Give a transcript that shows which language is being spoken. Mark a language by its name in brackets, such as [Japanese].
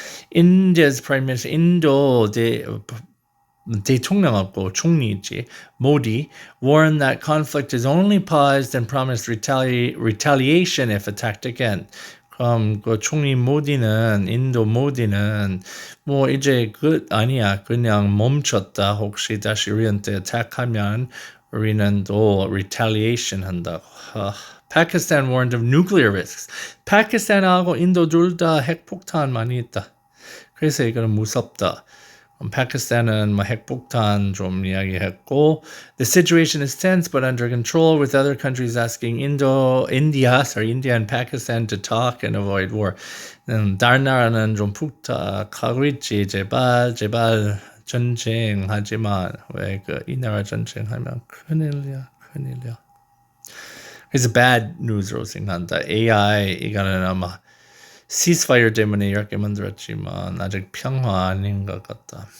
[English] India's Prime Minister [Korean] 인도 대통령하고 총리지 [English] Modi warned that conflict is only paused and promised retaliation if attacked again. [Korean] 그럼 총리 모디는 인도 모디는 이제 끝 아니야. 그냥 멈췄다. 혹시 다시 우리한테 attack하면 우리는 또 retaliation 한다고. [English] Pakistan warned of nuclear risks. [Korean] 파키스탄하고 인도 둘 다 핵폭탄 많이 있다. 그래서 이거는 무섭다. 파키스탄은 핵폭탄 좀 이야기했고 [English] the situation is tense but under control with other countries asking India and Pakistan to talk and avoid war. [Korean] 다른 나라는 좀 부탁하고 있지. 제발 전쟁하지만 왜 이 나라 전쟁하면 큰일이야. 그래서 bad news로 생각한다. AI 이거는 아마 ceasefire 때문에 이렇게 만들었지만 아직 평화 아닌 것 같다.